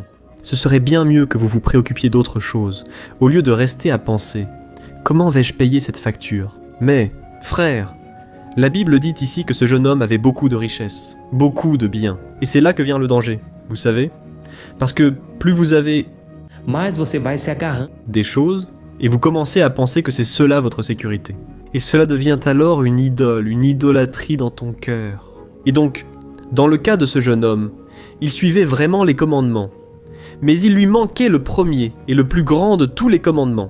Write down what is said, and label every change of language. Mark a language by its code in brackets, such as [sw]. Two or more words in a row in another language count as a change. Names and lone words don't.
[fr] Ce serait bien mieux que vous vous préoccupiez d'autre chose, au lieu de rester à penser « Comment vais-je payer cette facture ?» Mais, frère, la Bible dit ici que ce jeune homme avait beaucoup de richesses, beaucoup de biens. Et c'est là que vient le danger, vous savez ? Parce que plus vous avez [pt] Mas você vai se agarrando. [fr] des choses, et vous commencez à penser que c'est cela votre sécurité. Et cela devient alors une idole, une idolâtrie dans ton cœur. Et donc, dans le cas de ce jeune homme, il suivait vraiment les commandements. Mais il lui manquait le premier et le plus grand de tous les commandements.